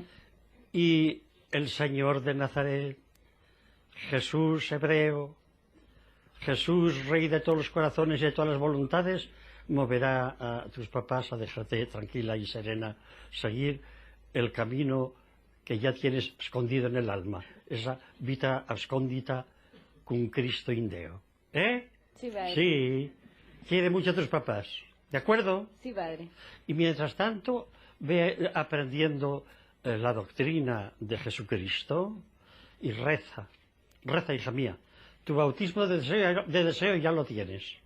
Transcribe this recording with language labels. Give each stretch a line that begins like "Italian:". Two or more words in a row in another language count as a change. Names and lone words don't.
Spanish: Y el Señor de Nazaret, Jesús hebreo, Jesús rey de todos los corazones y de todas las voluntades, moverá a tus papás a dejarte tranquila y serena, seguir el camino que ya tienes escondido en el alma, esa
Latin: vita ascondita cum Cristo in Deo.
Spanish: ¿Eh? Sí, padre. Sí, quiere mucho a tus papás, ¿de acuerdo? Sí, padre. Y mientras tanto, ve aprendiendo la doctrina de Jesucristo y reza, hija mía. Tu bautismo de deseo ya lo tienes.